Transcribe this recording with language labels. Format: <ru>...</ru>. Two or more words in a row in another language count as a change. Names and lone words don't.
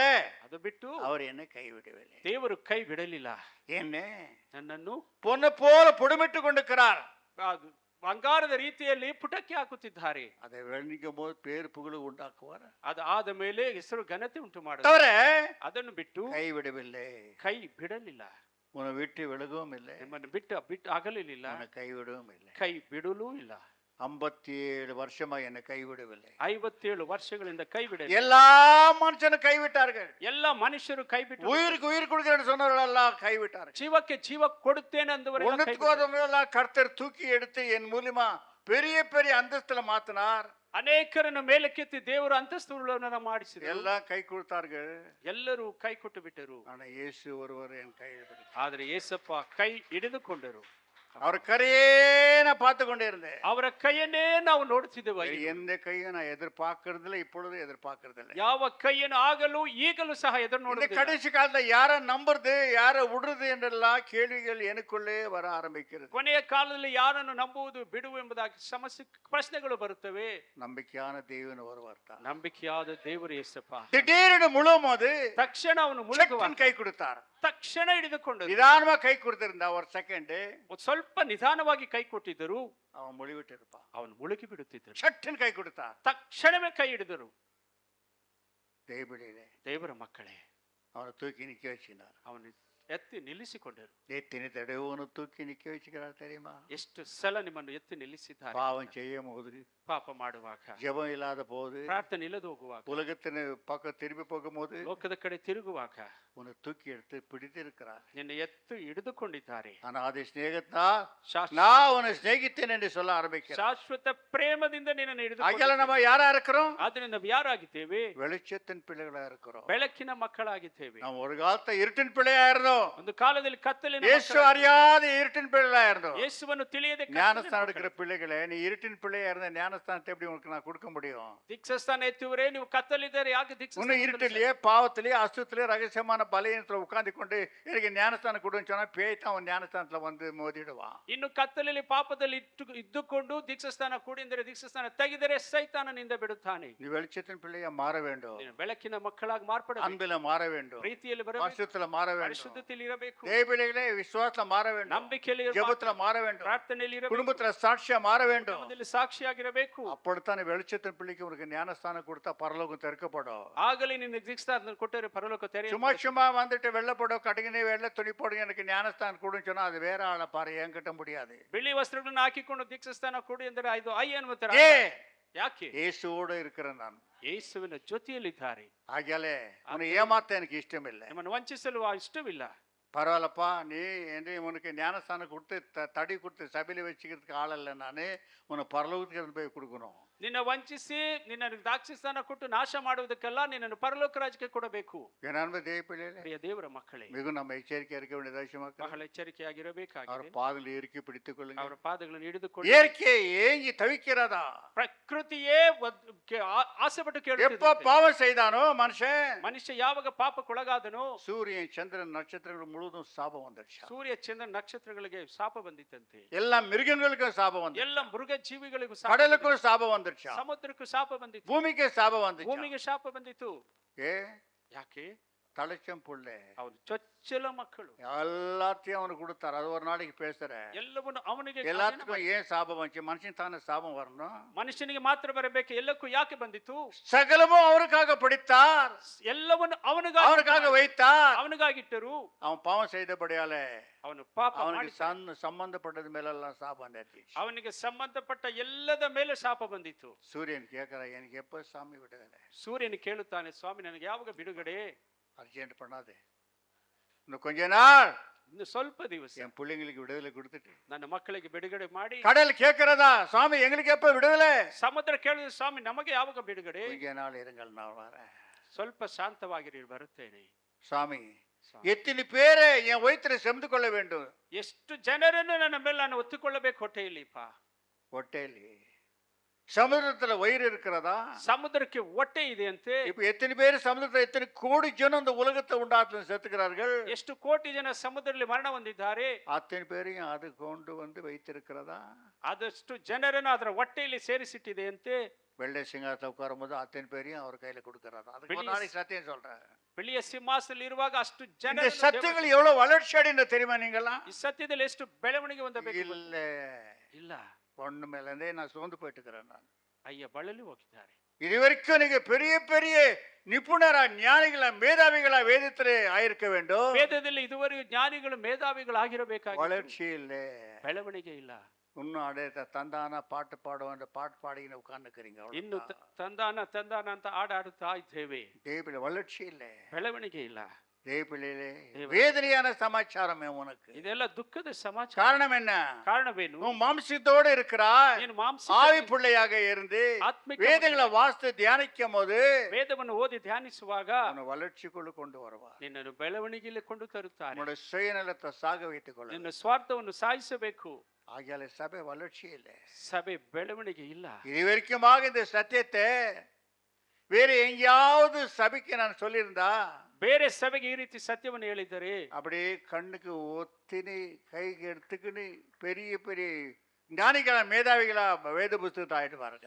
<kn>ಅದು ಬಿಟ್ಟು</kn> <ta>அவர் என்னை கைவிடவில்லை.</ta> <kn>ದೇವರು ಕೈ ಬಿಡಲಿಲ್ಲ.</kn> <ta>என்ன</ta> <kn>ನನ್ನನ್ನು</kn> <ta>பொண்ணு போல புடமிட்டு கொண்டிருக்கிறார்.</ta> <kn>ಅದು ಬಂಗಾರದ ರೀತಿಯಲ್ಲಿ ಪುಟಕ್ಕೆ ಹಾಕುತ್ತಿದ್ದಾರೆ.</kn> <ta>அதை வெள்ளிக்கும் போது பேர் புகழ் உண்டாக்குவார்.</ta> <kn>ಅದು ಆದ ಮೇಲೆ ಹೆಸರು ಘನತೆ ಉಂಟು</kn> <ta>தவிர</ta> <kn>ಮಾಡುತ್ತಾರೆ. ಅದನ್ನು ಬಿಟ್ಟು</kn> <ta>கைவிடவில்லை.</ta> <kn>ಕೈ ಬಿಡಲಿಲ್ಲ.</kn> <ta>உன்னை விட்டு விலகவும் இல்லை,</ta> <kn>ನಿಮ್ಮನ್ನು ಬಿಟ್ಟು ಅಗಲಿಲ್ಲ,</kn> <ta>உன்னை கைவிடவும் இல்லை.</ta> <kn>ಕೈ ಬಿಡಲೂ ಇಲ್ಲ.</kn> <ta>57 வருஷமா என்னை கைவிடவில்லை.</ta> <kn>57 ವರ್ಷಗಳಿಂದ ಕೈ ಬಿಡಲಿಲ್ಲ.</kn> <ta>எல்லா மனுஷனும் கைவிட்டார்கள்.</ta> <kn>ಎಲ್ಲ ಮನುಷ್ಯರು ಕೈ ಬಿಟ್ಟು,</kn> <ta>உயிருக்கு உயிர் கொடுக்கிறேன்னு சொன்னவர்கள் எல்லாம் கைவிட்டார்கள்.</ta> <kn>ಜೀವಕ್ಕೆ ಜೀವ ಕೊಡುತ್ತೇನೆ ಅಂದವರೆಲ್ಲ ಕೈ</kn> <ta>ஒண்ணுத்துக்கு</ta> <kn>ಬಿಟ್ಟರು.</kn> <ta>ஒருவங்களெல்லாம் கர்த்தர் தூக்கி எடுத்து என் மூலியமா பெரிய பெரிய அந்தஸ்துல மாத்தினார்.</ta> <kn>ಅನೇಕರನ್ನು ಮೇಲಕ್ಕೆತ್ತಿ ದೇವರು ಅಂತಸ್ತುಗಳನ್ನು ಮಾಡಿಸಿದರು.</kn> <ta>எல்லாம் கை கொடுத்தார்கள்.</ta> <kn>ಎಲ್ಲರೂ ಕೈ ಕೊಟ್ಟು ಬಿಟ್ಟರು.</kn> <ta>ஆனா இயேசு ஒருவர் என் கையில் பிடித்தார்.</ta> <kn>ಆದರೆ ಯೇಸಪ್ಪ ಕೈ ಹಿಡಿದುಕೊಂಡರು.</kn> <ta>அவர் கரையே நா பார்த்து கொண்டே இருந்தேன்.</ta> <kn>ಅವರ ಕೈಯನ್ನೇ ನಾವು ನೋಡುತ್ತಿದ್ದೆವು.</kn> <ta>வேறு எந்த கையும் நான் எதிர்பார்க்கறதில்ல, இப்பொழுது எதிர்பார்க்கறதில்ல.</ta> <kn>ಯಾವ ಕೈಯನ್ನು ಆಗಲೂ ಈಗಲೂ ಸಹ ಎದುರು</kn> <ta>இந்த</ta> <kn>ನೋಡುತ್ತಿಲ್ಲ.</kn> <ta>கடைசி காலத்துல யார நம்புறது யார விடுறது என்றெல்லாம் கேள்விகள் எனக்குள்ளே வர ஆரம்பிக்கிறது.</ta> <kn>ಕೊನೆಯ ಕಾಲದಲ್ಲಿ ಯಾರನ್ನು ನಂಬುವುದು ಬಿಡುವು ಎಂಬುದಾಗಿ ಸಮಸ್ಯೆ ಪ್ರಶ್ನೆಗಳು ಬರುತ್ತವೆ.</kn> <ta>நம்பிக்கையான தேவன் ஒருவர் தான்.</ta> <kn>ನಂಬಿಕೆಯಾದ ದೇವರು ಯೇಸಪ್ಪ.</kn> <ta>திடீர்னு முழும்போது</ta> <kn>ತಕ್ಷಣ ಅವನು ಮುಳುಗುವ</kn> <ta>கை கொடுத்தார்.</ta> <kn>ತಕ್ಷಣ ಹಿಡಿದುಕೊಂಡರು.</kn> <ta>நிதானமா கை கொடுத்திருந்தா ஒரு செகண்ட்</ta> <kn>ಸ್ವಲ್ಪ ನಿಧಾನವಾಗಿ ಕೈ ಕೊಟ್ಟಿದ್ದರು.</kn> <ta>அவன் முழுவிட்டு இருப்பான்.</ta> <kn>ಅವನು ಮುಳುಗಿ ಬಿಡುತ್ತಿದ್ದರು.</kn> <ta>சட்டுன்னு கை கொடுத்தார்.</ta> <kn>ತಕ್ಷಣವೇ ಕೈ ಹಿಡಿದರು.</kn> <ta>தேவர</ta> <kn>ಮಕ್ಕಳೇ,</kn> <ta>அவனை தூக்கி நிக்க வச்சினார்.</ta> <kn>ಅವನು ಎತ್ತಿ ನಿಲ್ಲಿಸಿಕೊಂಡರು.</kn> <ta>எத்தனை தடவை தூக்கி நிக்க வச்சுக்கிறார் தெரியுமா?</ta> <kn>ಎಷ್ಟು ಸಲ ನಿಮ್ಮನ್ನು ಎತ್ತಿ ನಿಲ್ಲಿಸಿದ್ದಾರೆ.</kn> <ta>பாவம் செய்யும் போது,</ta> <kn>ಪಾಪ ಮಾಡುವಾಗ,</kn> <ta>ஜெபம் இல்லாத போது,</ta> <kn>ಪ್ರಾರ್ಥನೆ ಇಲ್ಲದೆ ಹೋಗುವಾಗ,</kn> <ta>உலகத்தின் பக்கம் திரும்பி போகும்போது,</ta> <kn>ಲೋಕದ ಕಡೆ ತಿರುಗುವಾಗ</kn> <ta>உன்னை தூக்கி எடுத்து பிடித்திருக்கிறார்.</ta> <kn>ನಿನ್ನ ಎತ್ತು ಹಿಡಿದುಕೊಂಡಿದ್ದಾರೆ.</kn> <ta>அநாதி ஸ்நேகத்தா</ta> <kn>ಶಾಶ್ವತ</kn> <ta>நான் உன்னை சிநேகித்தேன் என்று சொல்ல ஆரம்பிக்கிறேன்.</ta> <kn>ಶಾಶ್ವತ ಪ್ರೇಮದಿಂದ ನಿನ್ನನ್ನು</kn> <ta>ஆகையால</ta> <kn>ಹಿಡಿದುಕೊಂಡಿದ್ದಾರೆ.</kn> <ta>நம்ம யாரா இருக்கிறோம்?</ta> <kn>ಆದರೆ ನಾವು ಯಾರಾಗಿದ್ದೇವೆ?</kn> <ta>வெளிச்சத்தின் பிள்ளைகளா இருக்கிறோம்.</ta> <kn>ಬೆಳಕಿನ ಮಕ್ಕಳಾಗಿದ್ದೇವೆ.</kn> <ta>நாம் ஒரு காலத்துல இருட்டின் பிள்ளையா இருந்தோம்.</ta> <kn>ಒಂದು ಕಾಲದಲ್ಲಿ ಕತ್ತಲಿನ</kn> <ta>இயேசு அறியாத இருட்டின் பிள்ளைகளா இருந்தோம்.</ta> <kn>ಯೇಸುವನ್ನು ತಿಳಿಯದೆ</kn> <ta>ஞானஸ்தானம் எடுக்கிற பிள்ளைகளே, நீ இருட்டின் பிள்ளையா இருந்த ஞானஸ்தானத்தை எப்படி உனக்கு நான் கொடுக்க முடியும்?</ta> <kn>ದೀಕ್ಷಾಸ್ಥಾನ ಎತ್ತುವರೇ ನೀವು ಕತ್ತಲಿದ್ದಾರೆ ಯಾಕೆ</kn> <ta>உன்னை</ta> <kn>ದೀಕ್ಷಾಸ್ಥಾನ</kn> <ta>இருட்டிலேயே பாவத்திலேயே அசுத்திலே ரகசியமான பலவீனத்துல உட்கார்ந்து கொண்டு எனக்கு ஞானஸ்தானம் கொடுன்னு சொன்னா பேய் தான் அவன் ஞானஸ்தானத்துல வந்து மோதிடுவான்.</ta> <kn>ಇನ್ನು ಕತ್ತಲಲ್ಲಿ ಪಾಪದಲ್ಲಿ ಇದ್ದುಕೊಂಡು ದೀಕ್ಷಾಸ್ಥಾನ ಕೂಡಿದರೆ ದೀಕ್ಷಾಸ್ಥಾನ ತೆಗೆದರೆ ಸೈತಾನನಿಂದ ಬಿಡುತ್ತಾನೆ.</kn> <ta>நீ வெளிச்சத்தின் பிள்ளையா மாற வேண்டும்.</ta> <kn>ನೀನು ಬೆಳಕಿನ ಮಕ್ಕಳಾಗಿ ಮಾರ್ಪಡಬೇಕು.</kn> <ta>அன்பில மாற வேண்டும்.</ta> <kn>ಪ್ರೀತಿಯಲ್ಲಿ ಬರಬೇಕು.</kn> <ta>பரிசுத்தல மாற வேண்டும்.</ta> <kn>ಪರಿಶುದ್ಧತೆಯಲ್ಲಿ ಇರಬೇಕು.</kn> <ta>தேவபிள்ளைகளே விசுவாசத்துல மாற வேண்டும்.</ta> <kn>ನಂಬಿಕೆಯಲ್ಲಿ ಇರಬೇಕು.</kn> <ta>ஜெபத்துல மாற வேண்டும்.</ta> <kn>ಪ್ರಾರ್ಥನೆಯಲ್ಲಿ ಇರಬೇಕು.</kn> <ta>குடும்பத்துல சாட்சியா மாற வேண்டும்.</ta> <kn>ಕುಟುಂಬದಲ್ಲಿ ಸಾಕ್ಷಿಯಾಗಿರಬೇಕು.</kn> <ta>அப்படித்தான் வெளிச்சத்தின் பிள்ளைக்கு உனக்கு ஞானஸ்தானம் கொடுத்தா பரலோகம் திறக்கப்படும்.</ta> <kn>ಆಗಲೇ ನಿನ್ನ ದೀಕ್ಷಾಸ್ಥಾನ ಕೊಟ್ಟರೆ ಪರಲೋಕ ತೆರೆಯುತ್ತದೆ.</kn> <ta>சும்மா சும்மா வந்துட்டு வெள்ளை போட கடுಗಿனே வெள்ளை துணி போடுங்க எனக்கு ஞானஸ்தானம் கொடுன்னு சொன்னா அது வேற ஆளை பாரு, என்கிட்ட முடியாது.</ta> <kn>ಬಿಳಿ ವಸ್ತ್ರಗಳನ್ನು ಹಾಕಿಕೊಂಡು ದೀಕ್ಷಾಸ್ಥಾನ ಕೊಡಿ ಅಂದರೆ ಇದು ಅನ್ವತರ. ಯಾಕೆ?</kn> <ta>இயேசுவோட இருக்கிறேன் நான்.</ta> <kn>ಯೇಸುವಿನ ಜೊತೆಯಲ್ಲಿದ್ದಾರೆ.</kn> <ta>ஆகையாலே உன்னை ஏமாத்த எனக்கு இஷ்டம் இல்லை.</ta> <kn>ನಿಮ್ಮನ್ನು ವಂಚಿಸಲು ಇಷ್ಟವಿಲ್ಲ.</kn> <ta>பரவாயில்லப்பா, நீ என்று உனக்கு ஞானஸ்தானம் கொடுத்து தடி கொடுத்து சபையில வச்சுக்கிறதுக்கு ஆள் இல்லை, நானு உன்னை பரலோகத்துக்கு போய் கொடுக்கணும்.</ta> <kn>ನಿನ್ನ ವಂಚಿಸಿ ನಿನ್ನ ದಾಕ್ಷಿಸ್ಥಾನ ಕೊಟ್ಟು ನಾಶ ಮಾಡುವುದಕ್ಕೆಲ್ಲ ನಿನ್ನನ್ನು ಪರಲೋಕ ರಾಜ್ಯಕ್ಕೆ ಕೊಡಬೇಕು.</kn> <ta>ஏன்னா தேவப்பிள்ளைகளே,</ta> <kn>ಪ್ರಿಯ ದೇವರ ಮಕ್ಕಳೇ,</kn> <ta>மிகவும் நம்ம எச்சரிக்கையா இருக்க வேண்டிய அவசியமாக</ta> <kn>ಬಹಳ ಎಚ್ಚರಿಕೆಯಾಗಿರಬೇಕಾಗಿದೆ.</kn> <ta>அவர் பாதங்களை இறுக்கி பிடித்துக் கொள்ளுங்க.</ta> <kn>ಅವರ ಪಾದಗಳನ್ನು ಹಿಡಿದುಕೊಂಡು.</kn> <ta>இயற்கை ஏங்கி தவிக்கிறதா?</ta> <kn>ಪ್ರಕೃತಿಯೇ ಆಸೆ ಪಟ್ಟು</kn> <ta>எப்ப</ta> <kn>ಕೇಳುತ್ತಿದೆ.</kn> <ta>பாவம் செய்தானோ மனுஷன்,</ta> <kn>ಮನುಷ್ಯ ಯಾವಾಗ ಪಾಪಕ್ಕೊಳಗಾದನೋ</kn> <ta>சூரியன் சந்திரன் நட்சத்திரங்கள் முழுவதும் சாபம் வந்துடுச்சு.</ta> <kn>ಸೂರ್ಯ ಚಂದ್ರ ನಕ್ಷತ್ರಗಳಿಗೆ ಶಾಪ ಬಂದಿತ್ತಂತೆ.</kn> <ta>எல்லா மிருகங்களுக்கும் சாபம் வந்து,</ta> <kn>ಎಲ್ಲ ಮೃಗ ಜೀವಿಗಳಿಗೂ ಶಾಪ</kn> <ta>கடலுக்கும் சாபம் வந்துடுச்சு,</ta> <kn>ಸಮುದ್ರಕ್ಕೂ ಶಾಪ ಬಂದಿತ್ತು,</kn> <ta>பூமிக்கு சாபம் வந்துச்சு.</ta> <kn>ಭೂಮಿಗೆ ಶಾಪ ಬಂದಿತ್ತು.</kn> <ta>ஏ</ta> <kn>ಯಾಕೆ?</kn> <ta>தலைச்சம் புள்ள</ta> <kn>ಅವನು ಚೊಚ್ಚಲ ಮಕ್ಕಳು</kn> <ta>எல்லாத்தையும் அவனுக்கு கொடுத்தாரு. அது ஒரு நாளைக்கு பேசுறேன்.</ta> <kn>ಎಲ್ಲವನ್ನು ಅವನಿಗೆ.</kn> <ta>எல்லாத்துக்கும் ஏன் சாபம் வந்துச்சு? மனுஷன் தானே சாபம் வரணும்.</ta> <kn>ಮನುಷ್ಯನಿಗೆ ಮಾತ್ರ ಬರಬೇಕು, ಎಲ್ಲಕ್ಕೂ ಯಾಕೆ ಬಂದಿತ್ತು?</kn> <ta>சகலமும் அவருக்காக படித்தார்,</ta> <kn>ಎಲ್ಲವನ್ನು</kn> <ta>அவனுக்காக வைத்தார்.</ta> <kn>ಅವನಿಗಾಗಿಟ್ಟರು.</kn> <ta>அவன் பாவம் செய்தபடியாலே</ta> <kn>ಅವನು ಪಾಪ</kn> <ta>அவனுக்கு</ta> <kn>ಮಾಡಿದ.</kn> <ta>சம்பந்தப்பட்டது மேலெல்லாம் சாபம் நேர்த்திச்சு.</ta> <kn>ಅವನಿಗೆ ಸಂಬಂಧಪಟ್ಟ ಎಲ್ಲದ ಮೇಲೆ ಶಾಪ ಬಂದಿತ್ತು.</kn> <ta>சூரியன் கேட்கிற, எனக்கு எப்ப சாமி விடுதலை?</ta> <kn>ಸೂರ್ಯನು ಕೇಳುತ್ತಾನೆ, ಸ್ವಾಮಿ ನನಗೆ ಯಾವಾಗ ಬಿಡುಗಡೆ?</kn> <ta>அர்ஜென்ட் பண்ணாதே, இன்னும் கொஞ்ச நாள்</ta> <kn>ಇನ್ನು ಸ್ವಲ್ಪ ದಿವಸ</kn> <ta>என் பிள்ளைங்களுக்கு விடுதலை கொடுத்துட்டு.</ta> <kn>ನನ್ನ ಮಕ್ಕಳಿಗೆ ಬಿಡುಗಡೆ ಮಾಡಿ.</kn> <ta>கடல் கேட்கிறதா, சாமி எங்களுக்கு எப்ப விடுதலை?</ta> <kn>ಸಮುದ್ರ ಕೇಳಿದ, ಸ್ವಾಮಿ ನಮಗೆ ಯಾವಾಗ ಬಿಡುಗಡೆ?</kn> <ta>கொஞ்ச நாள் இருங்கள், நான் வரேன்.</ta> <kn>ಸ್ವಲ್ಪ ಶಾಂತವಾಗಿರಿ, ಬರುತ್ತೇನೆ.</kn> <ta>சாமி எத்தனை பேரை என் வயிற்றுல செம்து கொள்ள வேண்டும்?</ta> <kn>ಎಷ್ಟು ಜನರನ್ನು ನನ್ನ ಮೇಲೆ ನಾನು ಒತ್ತಿಕೊಳ್ಳಬೇಕು ಹೊಟ್ಟೆಯಲ್ಲಿಪ್ಪ?</kn> <ta>ಹೊಟ್ಟೆಯಲ್ಲಿ சமுதிரத்துல வயிறு இருக்கிறதா?</ta> <kn>ಸಮುದ್ರಕ್ಕೆ ಹೊಟ್ಟೆ ಇದೆ ಅಂತೆ.</kn> <ta>இப்ப எத்தனை பேர் சமுதிரத்துல, எத்தனை கோடி ஜனம் இந்த உலகத்தை உண்டாத்துல செத்துக்கிறார்கள்?</ta> <kn>ಎಷ್ಟು ಕೋಟಿ ಜನ ಸಮುದ್ರದಲ್ಲಿ ಮರಣ ಹೊಂದಿದ್ದಾರೆ.</kn> <ta>அத்தனை பேரையும் அது கொண்டு வந்து வைத்திருக்கிறதா?</ta> <kn>ಆದಷ್ಟು ಜನರನ್ನು ಅದರ ಹೊಟ್ಟೆಯಲ್ಲಿ ಸೇರಿಸಿಟ್ಟಿದೆ ಅಂತೆ.</kn> <ta>வெள்ளை சிங்காசத்துல உட்காரும் போது அத்தனை பேரையும் அவர் கையில கொடுக்கறதா? அதுக்கு ஒரு நாளைக்கு சத்தியம் சொல்றேன்.</ta> <kn>ಬೆಳ್ಳಿಯ ಸಿಂಹಾಸನದಲ್ಲಿ ಇರುವಾಗ ಅಷ್ಟು ಜನ.</kn> <ta>இந்த சத்தியங்கள் எவ்வளவு வளர்ச்சி அடைந்த தெரியுமா நீங்களா?</ta> <kn>ಈ ಸತ್ಯದಲ್ಲಿ ಎಷ್ಟು ಬೆಳವಣಿಗೆ ಹೊಂದಬೇಕು?</kn> <ta>இல்ல</ta> <kn>ಇಲ್ಲ.</kn> <ta>ஒண்ணு மேலே நான் சோர்ந்து போயிட்டு இருக்கிறேன். நான்</ta> <kn>ಅಯ್ಯ ಬಳಲಿ ಹೋಗಿದ್ದಾರೆ.</kn> <ta>இது வரைக்கும் நீங்க பெரிய பெரிய நிபுணரா, ஞானிகளா, மேதாவிகளா வேதத்திலே ஆயிருக்க வேண்டும்.</ta> <kn>ವೇದದಲ್ಲಿ ಇದುವರೆಗೂ ಜ್ಞಾನಿಗಳು ಮೇಧಾವಿಗಳಾಗಿರಬೇಕಾಗಿ.</kn> <ta>வளர்ச்சி இல்ல,</ta> <kn>ಬೆಳವಣಿಗೆ ಇಲ್ಲ.</kn> <ta>இன்னும் அடைய தந்தான பாட்டு பாடுவோம், பாட்டு பாடிக்கின்னு உட்கார்ந்துக்கிறீங்க.</ta> <kn>ಇನ್ನು ತಂದಾನ ತಂದಾನ ಅಂತ ಹಾಡಾಡುತ್ತಾ ಇದ್ದೇವೆ.</kn> <ta>தேவல வளர்ச்சி இல்ல.</ta> <kn>ಬೆಳವಣಿಗೆ ಇಲ್ಲ.</kn> <ta>தேவப்பிள்ளையிலே தேவ- வேதனையான சமாச்சாரமே உனக்கு.</ta> <kn>ಇದೆಲ್ಲ ದುಃಖದ ಸಮಾಚಾರ.</kn> <ta>காரணம் என்ன?</ta> <kn>ಕಾರಣವೇನು?</kn> <ta>உன் மாம்சத்தோடு இருக்கிறாய்,</ta> <kn>ನೀನು ಮಾಂಸ</kn> <ta>ஆவி பிள்ளையாக இருந்து</ta> <kn>ಆತ್ಮಿಕ</kn> <ta>வேதங்களை வாசித்து தியானிக்கும் போது</ta> <kn>ವೇದವನ್ನು ಓದಿ ಧ್ಯಾನಿಸುವಾಗ</kn> <ta>உன்னை வளர்ச்சிக்குள்ள கொண்டு வருவார்.</ta> <kn>ನಿನ್ನನ್ನು ಬೆಳವಣಿಗೆಯಲ್ಲಿ ಕೊಂಡು ತರುತ್ತಾರೆ.</kn> <ta>உன்னுடைய சுயநலத்தை சாக வைத்துக் கொள்ள.</ta> <kn>ನಿನ್ನ ಸ್ವಾರ್ಥವನ್ನು ಸಾಯಿಸಬೇಕು.</kn> <ta>ஆகியால சபை வளர்ச்சி இல்லை,</ta> <kn>ಸಭೆ ಬೆಳವಣಿಗೆ ಇಲ್ಲ.</kn> <ta>இது வரைக்குமாக இந்த சத்தியத்தை வேற எங்கேயாவது சபைக்கு நான் சொல்லியிருந்தா</ta> <kn>ಬೇರೆ ಸಭೆಗೆ ಈ ರೀತಿ ಸತ್ಯವನ್ನು ಹೇಳಿದರೆ</kn> <ta>அப்படியே கண்ணுக்கு ஒத்தினி கைக்கு எடுத்துக்கின்னு பெரிய பெரிய ஞானிகளா மேதாவிகளா வேத புஸ்தகத்தை ஆயிட்டு பாருங்க.</ta>